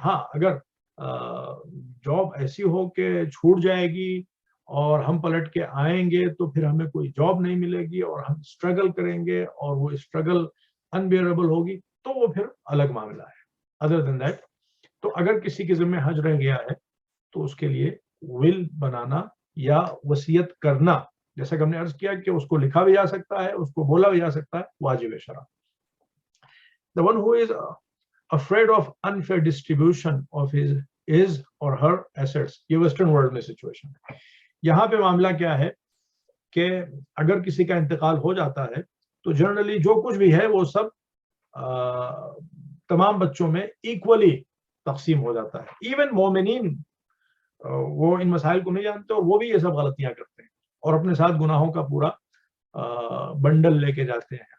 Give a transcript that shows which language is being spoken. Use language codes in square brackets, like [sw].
[ur] ہاں, اگر جاب ایسی ہو کہ چھوٹ جائے گی اور ہم پلٹ کے آئیں گے تو پھر ہمیں کوئی جاب نہیں ملے گی اور ہم اسٹرگل کریں گے اور وہ اسٹرگل انبیئربل ہوگی, تو وہ پھر الگ معاملہ ہے. [en] other than that, [ur] تو اگر کسی کے ذمہ حج رہ گیا ہے تو اس کے لیے ول بنانا یا وصیت کرنا, جیسا کہ ہم نے عرض کیا کہ اس کو لکھا بھی جا سکتا ہے, اس کو بولا بھی جا سکتا ہے, واجب شرع. [en] The one who is afraid of unfair distribution of his or her assets, [ur] یہ ویسٹرن ورلڈ میں سچویشن ہے. یہاں پہ معاملہ کیا ہے کہ اگر کسی کا انتقال ہو جاتا ہے تو جنرلی جو کچھ بھی ہے وہ سب تمام بچوں میں ایکولی تقسیم ہو جاتا ہے. ایون مومنین وہ ان مسائل کو نہیں جانتے اور وہ بھی یہ سب غلطیاں کرتے ہیں اور اپنے ساتھ گناہوں کا پورا بنڈل لے کے جاتے ہیں.